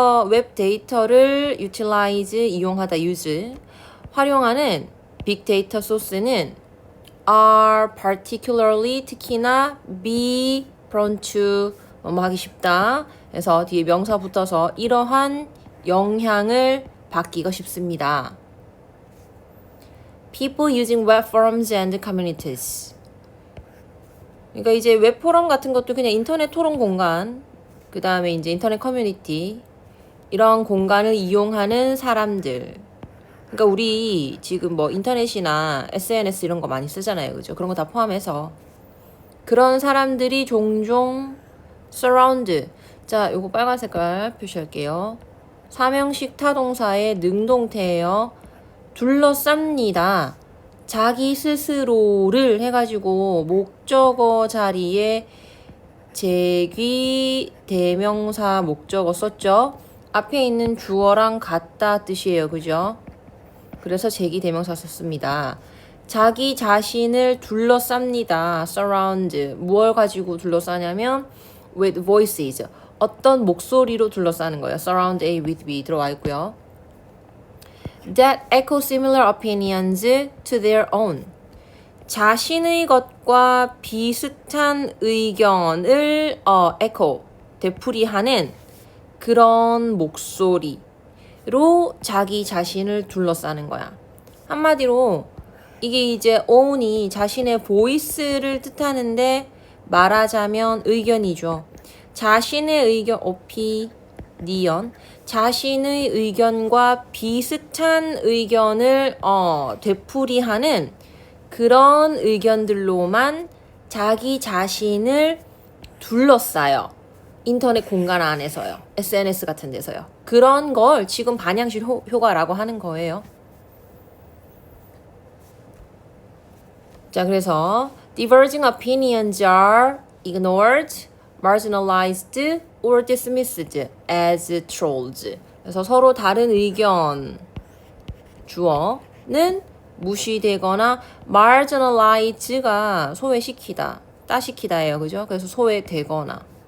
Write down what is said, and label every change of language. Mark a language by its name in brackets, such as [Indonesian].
[Korean] 웹 데이터를 utilize, 이용하다, use, 활용하는 빅 데이터 소스는 [English] are particularly, [Korean] 특히나 [English] be prone to, [Korean] 하기 쉽다. 그래서 뒤에 명사 붙어서 이러한 영향을 받기가 쉽습니다. [English] People using web forums and communities. [Korean] 그러니까 이제 웹 포럼 같은 것도 그냥 인터넷 토론 공간, 그 다음에 이제 인터넷 커뮤니티, 이런 공간을 이용하는 사람들. 그러니까 우리 지금 뭐 인터넷이나 SNS 이런 거 많이 쓰잖아요. 그죠? 그런 거 다 포함해서. 그런 사람들이 종종 surround. 자, 요거 빨간 색깔 표시할게요. 사명식 타동사의 능동태예요. 둘러쌉니다. 자기 스스로를 해가지고 목적어 자리에 제귀 대명사 목적어 썼죠. 앞에 있는 주어랑 같다 뜻이에요. 그죠? 그래서 제귀 대명사 썼습니다. 자기 자신을 둘러쌉니다. surround. 무엇 가지고 둘러싸냐면 with voices. 어떤 목소리로 둘러싸는 거예요. [English] surround A with B [Korean] 들어와 있고요. [English] That echo similar opinions to their own. [Korean] 자신의 것과 비슷한 의견을 echo, 되풀이하는 그런 목소리로 자기 자신을 둘러싸는 거야. 한마디로 이게 이제 own이 자신의 voice를 뜻하는데 말하자면 의견이죠. 자신의 의견, opinion, 자신의 의견과 비슷한 의견을 되풀이하는 그런 의견들로만 자기 자신을 둘러싸요. 인터넷 공간 안에서요. SNS 같은 데서요. 그런 걸 지금 반향실 효과라고 하는 거예요. 자, 그래서 [English] diverging opinions are ignored, marginalized, or dismissed as trolls. [Korean] 그래서 서로 다른 의견 주어는 무시되거나 marginalize가 소외시키다, 따시키다예요. 그죠? 그래서 소외되거나